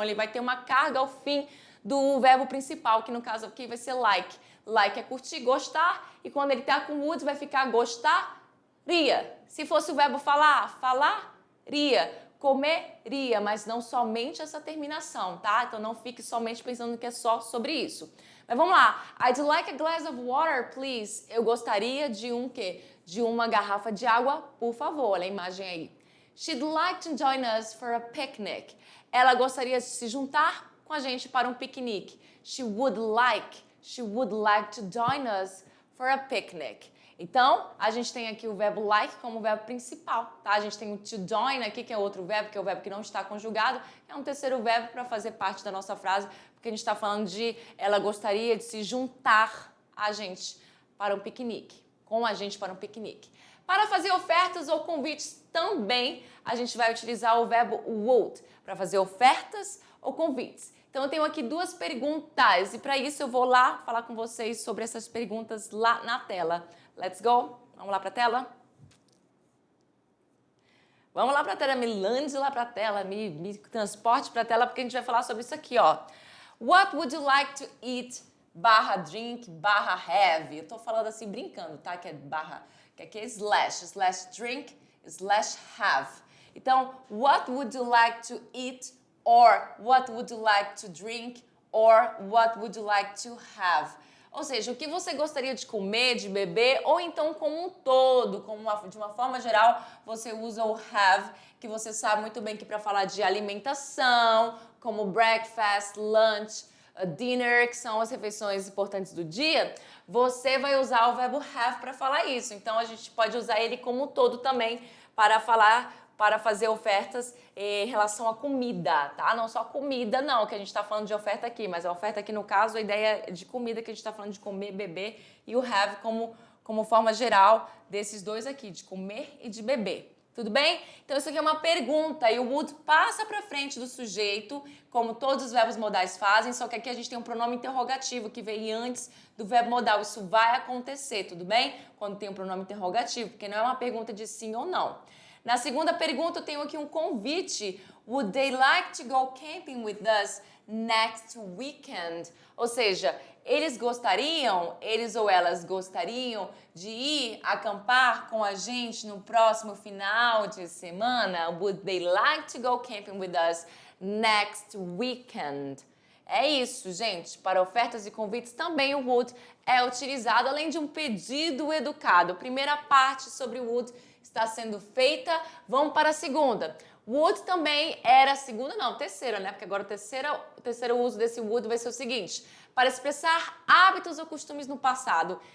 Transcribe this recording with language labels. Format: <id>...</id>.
<pt>Ele vai ter uma carga ao fim do verbo principal, que no caso aqui vai ser like. Like é curtir, gostar, e quando ele tá com would vai ficar gostaria. Se fosse o verbo falar, falaria. Comeria, mas não somente essa terminação, tá? Então não fique somente pensando que é só sobre isso. Mas vamos lá.</pt> <en>I'd like a glass of water, please.</en> <pt>Eu gostaria de um quê? De uma garrafa de água, por favor. Olha a imagem aí.</pt> <en>She'd like to join us for a picnic.</en> <pt>Ela gostaria de se juntar com a gente para um piquenique.</pt> <en>She would like to join us for a picnic.</en> <pt>Então, a gente tem aqui o verbo like como verbo principal, tá? A gente tem o to join aqui, que é outro verbo, que é o verbo que não está conjugado. É um terceiro verbo para fazer parte da nossa frase, porque a gente está falando de ela gostaria de se juntar a gente para um piquenique, com a gente para um piquenique. Para fazer ofertas ou convites também, a gente vai utilizar o verbo would, para fazer ofertas ou convites. Então, eu tenho aqui duas perguntas e para isso eu vou lá falar com vocês sobre essas perguntas lá na tela.</pt> <en>Let's go?</en> <pt>Vamos lá para a tela? Vamos lá para a tela, me lande lá para a tela, me transporte para a tela, porque a gente vai falar sobre isso aqui, ó.</pt> <en>What would you like to eat, /drink, /have?</en> <pt>Eu tô falando assim brincando, tá? Que é barra, que aqui é</pt> <en>slash drink, /have. Então, what would you like to eat, or what would you like to drink, or what would you like to have?</en> <pt>Ou seja, o que você gostaria de comer, de beber, ou então como um todo, de uma forma geral, você usa o have, que você sabe muito bem que para falar de alimentação, como breakfast, lunch, dinner, que são as refeições importantes do dia, você vai usar o verbo have para falar isso. Então, a gente pode usar ele como um todo também para fazer ofertas em relação à comida, tá? Não só comida, não, que a gente está falando de oferta aqui, mas a oferta aqui, no caso, a ideia é de comida, que a gente está falando de comer, beber, e o have como forma geral desses dois aqui, de comer e de beber. Tudo bem? Então, isso aqui é uma pergunta, e o would passa para frente do sujeito, como todos os verbos modais fazem, só que aqui a gente tem um pronome interrogativo que veio antes do verbo modal. Isso vai acontecer, tudo bem? Quando tem um pronome interrogativo, porque não é uma pergunta de sim ou não. Na segunda pergunta, eu tenho aqui um convite.</pt> <en>Would they like to go camping with us next weekend?</en> <pt>Ou seja, eles ou elas gostariam de ir acampar com a gente no próximo final de semana?</pt> <en>Would they like to go camping with us next weekend?</en> <pt>É isso, gente. Para ofertas e convites também o would é utilizado, além de um pedido educado. Primeira parte sobre o would está sendo feita. Vamos para a segunda. Would também era terceira, né? Porque agora o terceiro uso desse would vai ser o seguinte: para expressar hábitos ou costumes no passado.</pt>